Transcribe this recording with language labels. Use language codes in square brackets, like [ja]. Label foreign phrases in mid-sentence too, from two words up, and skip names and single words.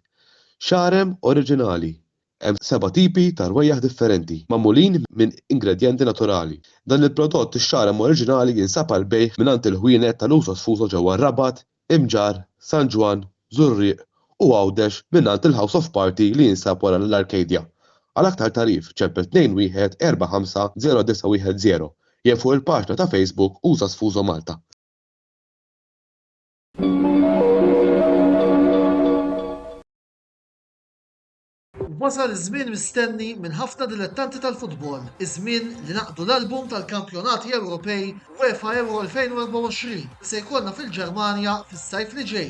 [mt] Xarem oriġinali. Hemm 7 tipi ta' rwejjaħ differenti magħmulin minn ingredjenti naturali. Dan il-prodott ix-xarem oriġinali jinsab għal bejgħ mingħand il-ħwienet tal-Uso Sfuso ġewwa Rabat, Imġar, San Ġwan, Żurrieq u Għawdex mingħand il-House of Party li jinsab wara l-Arcadia. Għal aktar tarif ċempel 21450910 jew fuq il-paġna ta' Facebook Uso Sfuso Malta. Wasal iż-żmien mistenni minn ħafna dilettanti tal-futbol, iż-żmien li naqdu l-album tal-Kampjonati Ewropej UEFA Euro 2024 se jkollna fil-Ġermanja fis-sajf li ġej.